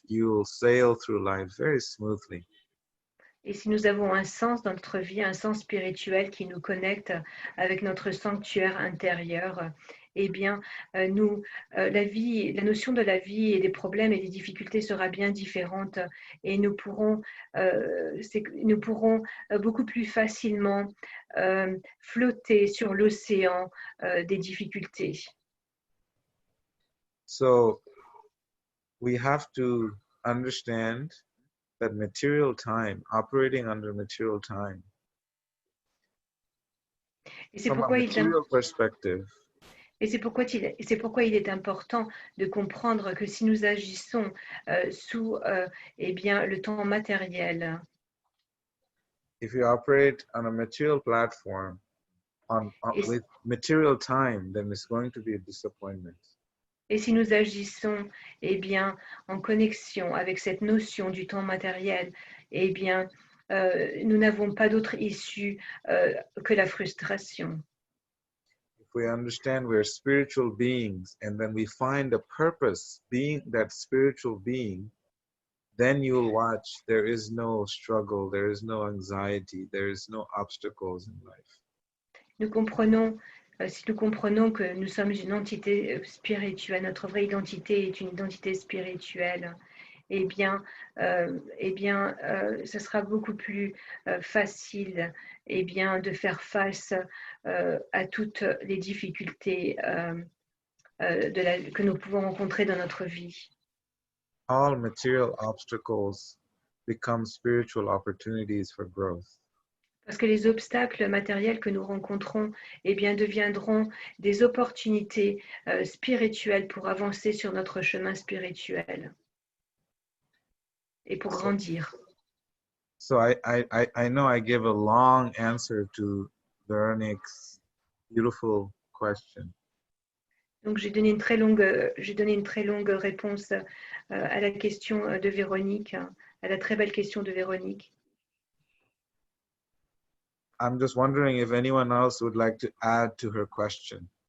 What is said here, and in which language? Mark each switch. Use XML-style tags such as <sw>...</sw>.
<en>You will sail through life very smoothly.</en> <fr>Et si nous avons un sens dans notre vie, un sens spirituel qui nous connecte avec notre sanctuaire intérieur, eh bien, la notion de la vie et des problèmes et des difficultés sera bien différente et nous pourrons beaucoup plus facilement flotter sur l'océan des difficultés.</fr> <en>So we have to understand that material time, operating under material time,</en> <fr>Et c'est</fr> <en>from a</en> <fr>pourquoi</fr> <en>material perspective,</en> <fr>c'est pourquoi il est important de comprendre que si nous agissons sous eh bien, le temps matériel,</fr> <en>if you operate on a material platform Yes. with material time, then it's going to be a disappointment.</en> <fr>et si nous agissons eh bien, en connexion avec cette notion du temps matériel, eh bien, nous n'avons pas d'autre issue que la frustration.</fr> <en>If we understand we're spiritual beings and then we find a purpose being that spiritual being, then you'll watch there is no struggle, there is no anxiety, there is no obstacles in life.</en> <fr>Si nous comprenons que nous sommes une entité spirituelle, notre vraie identité est une identité spirituelle, eh bien, ce sera beaucoup plus facile de faire face à toutes les difficultés que nous pouvons rencontrer dans notre vie.</fr> <en>All material obstacles become spiritual opportunities for growth.</en> <fr>Parce que les obstacles matériels que nous rencontrons, eh bien, deviendront des opportunités spirituelles pour avancer sur notre chemin spirituel et pour grandir.</fr> <en>So I know I gave a long answer to Veronique's beautiful question.</en> <fr>Donc, j'ai donné une très longue réponse à la question de Véronique, à la très belle question de Véronique.</fr> <en>I'm just wondering if anyone else would like to add to her question.</en>